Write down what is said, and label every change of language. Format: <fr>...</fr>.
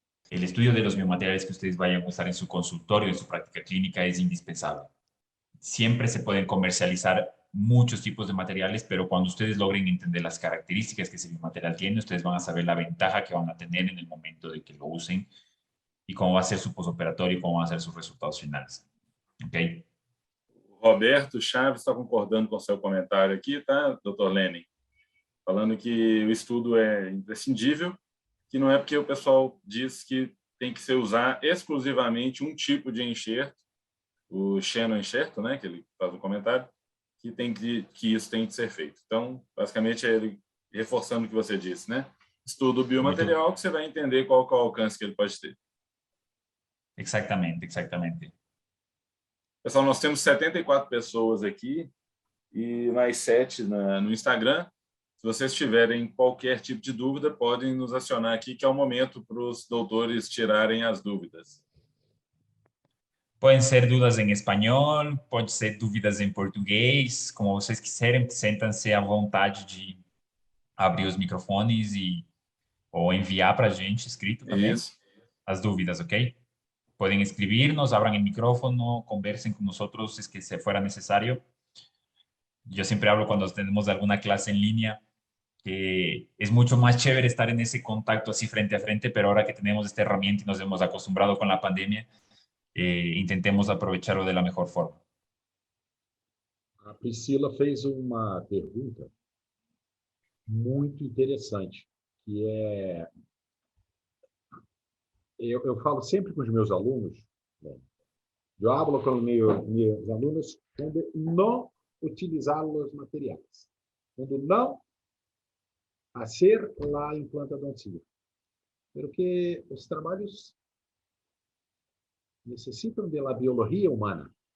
<es>El estudio de los biomateriales que ustedes vayan a usar en su consultorio, en su práctica clínica, es indispensable. Siempre se pueden comercializar muchos tipos de materiales, pero cuando ustedes logren entender las características que ese biomaterial tiene, ustedes van a saber la ventaja que van a tener en el momento de que lo usen y cómo va a ser su postoperatorio y cómo van a ser sus resultados finales. ¿Ok?</es> <pt>Roberto Chaves está concordando com o seu comentário aqui, tá, Dr. Lenin? Falando que o estudo é imprescindível, que não é porque o pessoal diz que tem que se usar exclusivamente um tipo de enxerto, o Shannon enxerto, né, que ele faz um comentário, que isso tem que ser feito. Então, basicamente, é ele reforçando o que você disse, né? Estuda o biomaterial que você vai entender qual é o alcance que ele pode ter. Exatamente, exatamente. Pessoal, nós temos 74 pessoas aqui e mais 7 no Instagram. Se vocês tiverem qualquer tipo de dúvida, podem nos acionar aqui, que é o momento para os doutores tirarem as dúvidas. Podem ser dúvidas em espanhol, pode ser dúvidas em português, como vocês quiserem, sentam-se à vontade de abrir os microfones ou enviar para a gente escrito também as dúvidas, ok?</pt> <es>Pueden escribirnos, abran el micrófono, conversen con nosotros si es que se fuera necesario. Yo siempre hablo cuando tenemos alguna clase en línea, que es mucho más chévere estar en ese contacto así frente a frente, pero ahora que tenemos esta herramienta y nos hemos acostumbrado con la pandemia, intentemos aprovecharlo de la mejor forma.</es> <pt>A Priscila fez uma pergunta muito interessante, que é... Eu falo sempre com os meus alunos, né? Eu hablo com meus alunos quando não utilizar os materiais, quando não fazer a implantadoncia, porque os trabalhos necessitam da biologia humana.</pt>